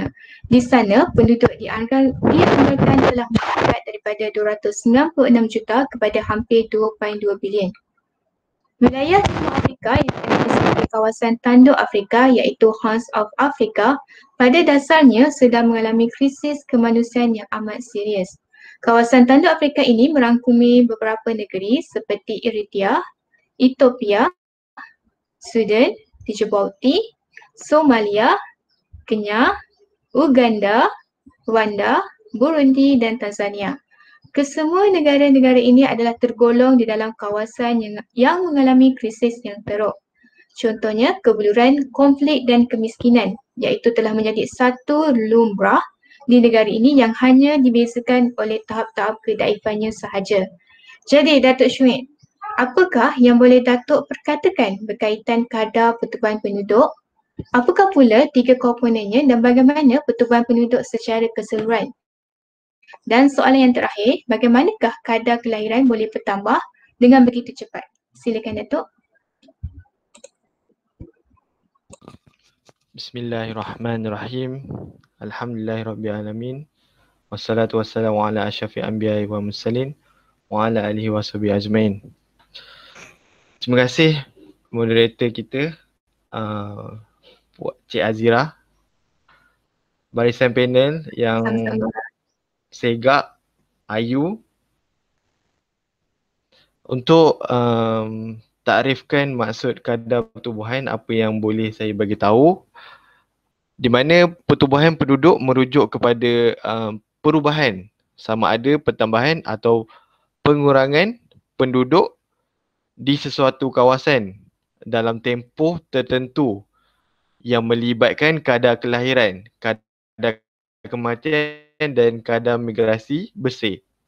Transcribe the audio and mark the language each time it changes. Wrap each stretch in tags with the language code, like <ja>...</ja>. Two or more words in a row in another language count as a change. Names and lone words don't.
<ms>Di sana, penduduk dianggarkan telah meningkat daripada 296 juta kepada hampir 2.2 bilion. Wilayah Timur Afrika yang ada sebagai kawasan tanduk Afrika iaitu</ms> <en>Horn of Africa</en> <ms>pada dasarnya sedang mengalami krisis kemanusiaan yang amat serius. Kawasan tanduk Afrika ini merangkumi beberapa negeri seperti Eritrea, Ethiopia, Sudan, Djibouti, Somalia, Kenya, Uganda, Rwanda, Burundi dan Tanzania. Kesemua negara-negara ini adalah tergolong di dalam kawasan yang mengalami krisis yang teruk. Contohnya kebeluran, konflik dan kemiskinan iaitu telah menjadi satu lumrah di negara ini yang hanya dibezakan oleh tahap-tahap kedaifannya sahaja. Jadi Datuk Syuib, apakah yang boleh Datuk perkatakan berkaitan kadar pertubuhan penduduk? Apakah pula tiga komponennya dan bagaimana pertubuhan penduduk secara keseluruhan? Dan soalan yang terakhir, bagaimanakah kadar kelahiran boleh bertambah dengan begitu cepat? Silakan Datuk.</ms> <ar>بسم الله الرحمن الرحيم. الحمد لله رب العالمين. والصلاة والسلام على أشرف الأنبياء والمرسلين وعلى آله وصحبه أجمعين.</ar> <ms>Terima kasih moderator kita Cik Azira, barisan panel yang segak, ayu. Untuk takrifkan maksud kadar pertubuhan, apa yang boleh saya bagi tahu, di mana pertubuhan penduduk merujuk kepada perubahan, sama ada pertambahan atau pengurangan penduduk di sesuatu kawasan dalam tempoh tertentu yang melibatkan kadar kelahiran, kadar kematian dan kadar migrasi bersih.</ms>